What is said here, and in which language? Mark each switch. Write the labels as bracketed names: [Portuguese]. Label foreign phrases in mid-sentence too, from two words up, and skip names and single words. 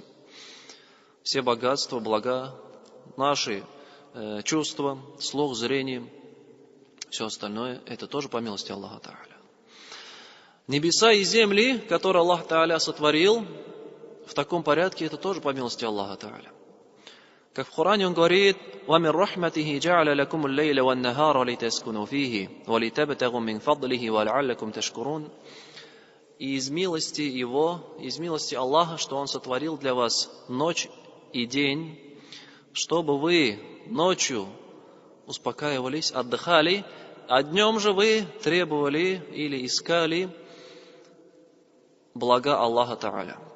[Russian] Все богатства, блага, наши чувства, слух, зрение, все остальное, это тоже по милости Аллаха Та'аля. Небеса и земли, которые Аллах Та'аля сотворил, в таком порядке, это тоже по милости Аллаха Та'аля. Как в Коране он говорит: [Arabic] وَمِنْ رَحْمَتِهِ جَعَلَ لَكُمُ اللَّيْلَ وَالنَّهَارَ لِتَسْكُنُوا فِيهِ وَلِتَبْتَغُوا مِنْ فَضْلِهِ وَلَعَلَّكُمْ تَشْكُرُونَ. [Russian] И из милости Его, из милости Аллаха, что Он сотворил для вас ночь и день, чтобы вы ночью успокаивались, отдыхали, а днем же вы требовали или искали блага Аллаха Та'аля.